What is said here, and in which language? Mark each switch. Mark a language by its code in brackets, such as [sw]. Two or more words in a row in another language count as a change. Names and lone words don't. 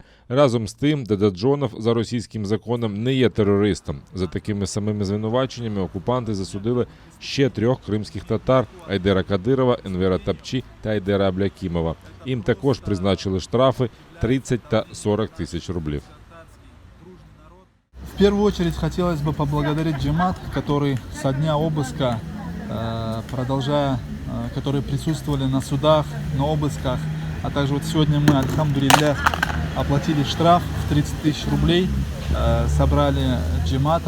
[uk] Разом з тим, Дадоджонов за російським законом не є терористом. За такими самими звинуваченнями окупанти засудили ще 3 кримських татар – Айдера Кадирова, Енвера Тапчі та Айдера Аблякімова. Їм також призначили штрафи 30 та 40 тисяч рублів. [ru] В первую очередь хотелось бы поблагодарить Джемат, который со дня обыска, которые присутствовали на судах, на обысках, а также вот сегодня мы, альхамдулиллях, оплатили штраф в 30 тысяч рублей, собрали Джематом.